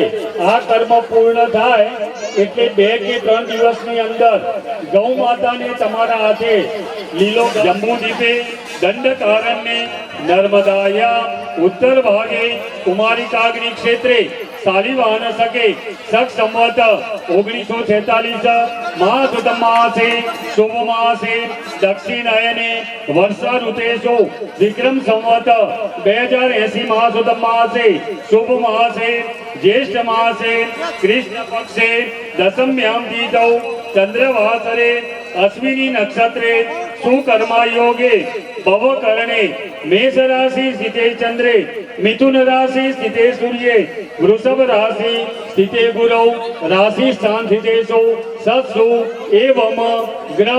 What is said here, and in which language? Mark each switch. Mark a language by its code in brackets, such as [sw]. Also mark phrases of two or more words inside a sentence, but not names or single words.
[gu] આ કર્મ પૂર્ણ થાય એટલે 2 કે 3 દિવસની અંદર ગૌ માતાને તમારા હાથે લીલો [sa] જંબુદીપે દંડકારણ્ય નર્મદાયા ઉત્તર ભાગે કુમારિકાગ્નિ ક્ષેત્રે શાલિવાહન સકે સખ સંવત 1946 માસુદ માસે શુભ માસે દક્ષિણાયને વર્ષા ઋતેષુ વિક્રમ સંવત 2080 માસુદ માસે શુભ માસે ज्येष्ठ मासे कृष्ण पक्षे दशम्यां तीथौ चंद्रवासरे अश्विनी नक्षत्रे सुकर्मायोगे भवकरणे मेष राशि स्थिते चंद्रे मिथुन राशि स्थिते सूर्ये वृषभ राशि स्थिते गुरौ राशि स्थान स्थितेषु सत्सु एवं ग्रह